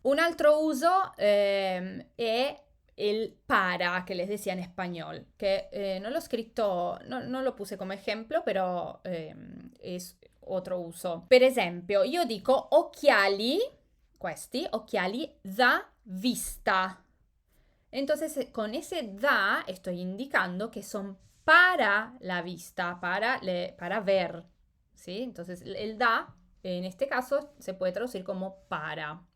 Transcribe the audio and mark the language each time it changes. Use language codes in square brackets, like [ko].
[it] Un altro uso è [es] el para, que les decía en español, que no lo he escrito, no lo puse come ejemplo, però es otro uso. [it] Per esempio, io dico occhiali, questi, occhiali da vista. [es] Entonces, con ese da estoy indicando que son para la vista, para ver, ¿sí? Entonces, el da, en este caso, se puede traducir como para.